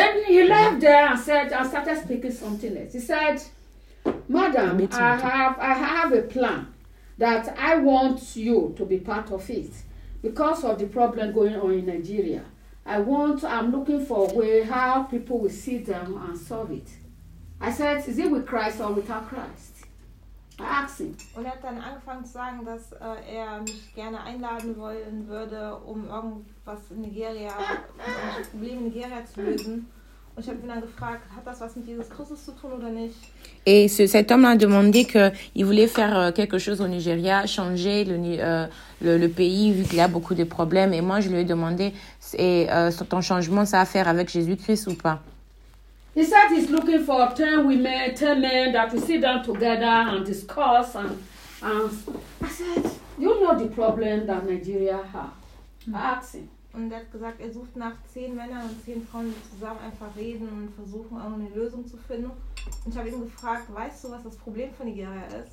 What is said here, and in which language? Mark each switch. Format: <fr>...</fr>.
<en>Then he left there and said, I started speaking something else. He said, Madame, I have a plan that I want you to be part of it because of the problem going on in Nigeria. I'm looking for a way how people will see them and solve it. I said, is it with Christ or without Christ?</en> <de>Und er hat dann angefangen zu sagen, dass er mich gerne einladen wollen würde, um irgendwas in Nigeria, um das Problem in Nigeria zu lösen. Und ich habe ihn dann gefragt, hat das was mit Jesus Christus zu tun oder nicht?</de> <fr>Et cet homme a demandé que il voulait faire quelque chose au Nigeria, changer le pays vu qu'il y a beaucoup de problèmes. Et moi, je lui ai demandé, ton changement, ça a à faire avec Jésus Christ ou pas?</fr> <en>He said he's looking for 10 women, 10 men that will sit down together and discuss. And I said, you know the problem that Nigeria has.</en> <de>Und er hat gesagt, er sucht nach 10 Männern und 10 Frauen, die zusammen einfach reden und versuchen, irgendeine Lösung zu finden. Und ich habe ihn gefragt, weißt du, was das Problem von Nigeria ist?</de>